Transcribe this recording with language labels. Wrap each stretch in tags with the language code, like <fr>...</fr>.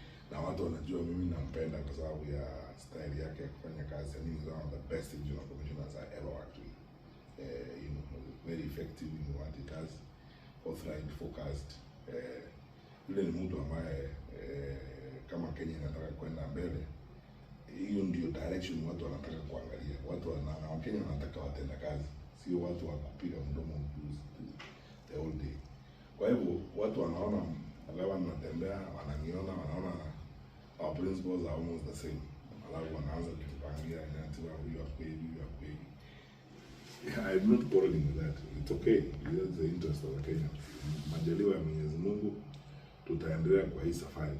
<sw>Na watu wanajua mimi nampenda kwa sababu ya style yake ya kufanya kazi.</sw> <en>I mean, he's one of the best regional commissioners I ever worked with. You know, very effective in what he does, forthright, focused.</en> <sw>Yule ni mtu ambaye kama Kenya inataka kwenda mbele, hiyo ndio direction watu wanataka kuangalia. Wakenya wanataka watenda kazi, sio watu wa kupiga mdomo the whole day. Kwa hivyo watu wanaona alawa Natembeya, wananiona, wanaona our principles are almost the same. Alafu wanaanza kutupangia nyatiwa huyu akweli, huyu akweli.</sw> <en>I'm not quarreling with that. It's okay. It's the interest of the Kenya.</en> <sw>Majaliwa ya Mwenyezi Mungu, tutaendelea kwa hii safari.</sw>